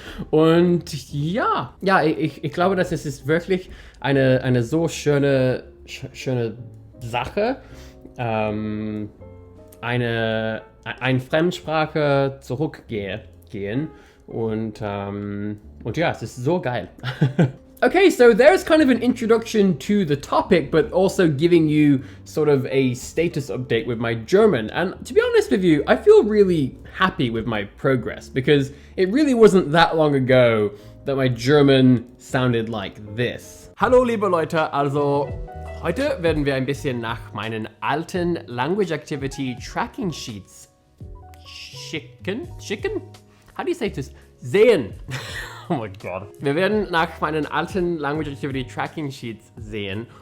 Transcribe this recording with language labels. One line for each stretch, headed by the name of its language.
German: Und ja, ich glaube, dass es ist wirklich eine so schöne Sache, eine Fremdsprache zurückgehen und ja, es ist so geil.
English: Okay, so there's kind of an introduction to the topic, but also giving you sort of a status update with my German. And to be honest with you, I feel really happy with my progress because it really wasn't that long ago that my German sounded like this.
German: Hallo liebe Leute, also heute werden wir ein bisschen nach meinen alten Language Activity Tracking Sheets schicken?
English: How do you say this?
German: Sehen. Oh mein Gott. Wir werden nach meinen alten Language Activity Tracking Sheets sehen.